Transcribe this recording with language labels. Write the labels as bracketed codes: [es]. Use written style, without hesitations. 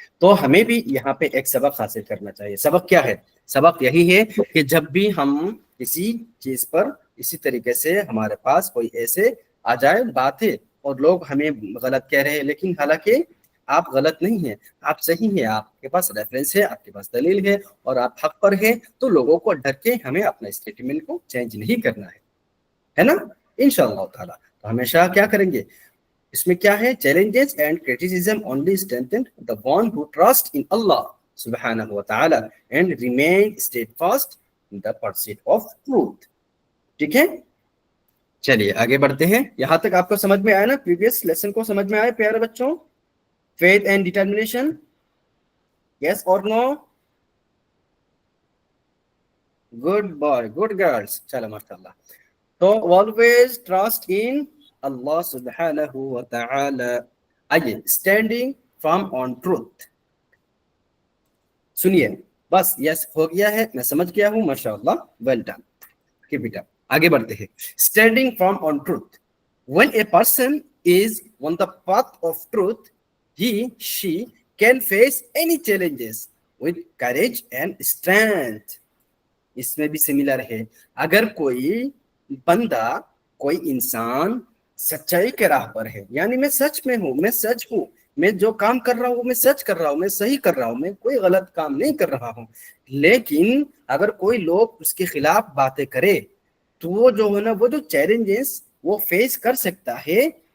[ur] تو ہمیں بھی یہاں پہ ایک سبق حاصل کرنا چاہیے. سبق کیا ہے؟ سبق یہی ہے کہ جب بھی ہم کسی چیز پر اسی طریقے سے ہمارے پاس کوئی ایسے آ جائے بات ہے اور لوگ ہمیں غلط کہہ رہے ہیں، لیکن حالانکہ آپ غلط نہیں ہیں، آپ صحیح ہیں، آپ کے پاس ریفرنس ہے، آپ کے پاس دلیل ہے اور آپ حق پر ہیں، تو لوگوں کو ڈر کے ہمیں اپنا اسٹیٹمنٹ کو چینج نہیں کرنا ہے نا؟ انشاءاللہ تعالی. تو ہمیشہ کیا کریں گے؟ اس میں کیا ہے؟ [en] challenges and criticism only strengthen the one who trust in Allah subhanahu wa ta'ala and remain steadfast in the pursuit of truth. [ur] ٹھیک ہے، چلیے آگے بڑھتے ہیں. یہاں تک آپ کو سمجھ میں آیا نا؟ پریویس لیسن کو سمجھ میں آئے پیارے بچوں؟ [en] faith and determination, yes or no? good boy, good girls. [ur] چلو ماشاءاللہ. تو [en] always trust in Allah subhanahu wa ta'ala. [ur] آئیے [en] standing firm on truth. [ur] سنیے بس یس ہو گیا ہے، میں سمجھ گیا ہوں، ماشاءاللہ، [en] well done. Keep it up. [ur] آگے بڑھتے ہیں. [en] standing firm on truth. When a person is on the path of truth, she can face any challenges with courage and strength. [ur] اس میں بھی سملر ہے. اگر کوئی بندہ، کوئی انسان سچائی کے راہ پر ہے، یعنی میں سچ میں ہوں، میں سچ ہوں، میں جو کام کر رہا ہوں میں سچ کر رہا ہوں، میں صحیح کر رہا ہوں، میں کوئی غلط کام نہیں کر رہا ہوں، لیکن اگر کوئی لوگ اس کے خلاف باتیں کرے تو وہ جو ہے نا، وہ جو چیلنجز وہ فیس کر سکتا ہے